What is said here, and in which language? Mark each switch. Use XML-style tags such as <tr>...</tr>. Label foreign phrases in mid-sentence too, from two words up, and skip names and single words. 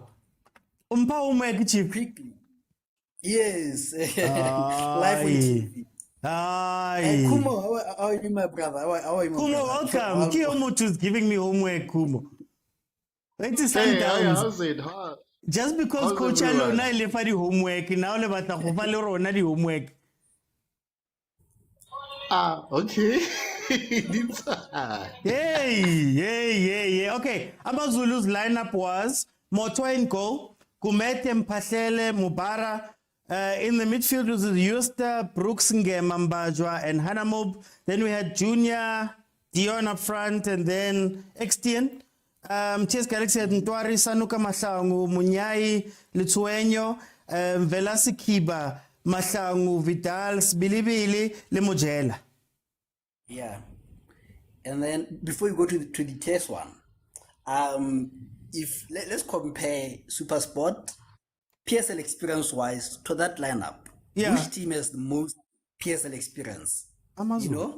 <en>Quickly. Yes. Live on TV. Kumo, how are you, my brother? How are you, my Kumo, brother? welcome. Kiyomo is giving me homework, Kumo. It is Sundowns. How's it? Just because How's Coach everyone? Alona left the homework, now</en> <tn>le batla go fa le rona di homework.</tn> <en>Okay. Yeah. Okay, Amazulu's lineup was Motwa in goal, Kumete Mpahlele Mubara. In the midfield was Yusta, Brooks Mambajwa, and Hanamob. Then we had Junior, Dion up front, and then Extian. Chess Galaxy had Ntwari, Sanuka Mahlangu, Munyai, Litsuenyo, Velasi Kiba, Mahlangu, Vidal, Bilibili, Lemojela. Yeah. And then before you go to the test one, let's compare SuperSport PSL experience wise to that lineup. Yeah. Which team has the most PSL experience? Amazon.</en>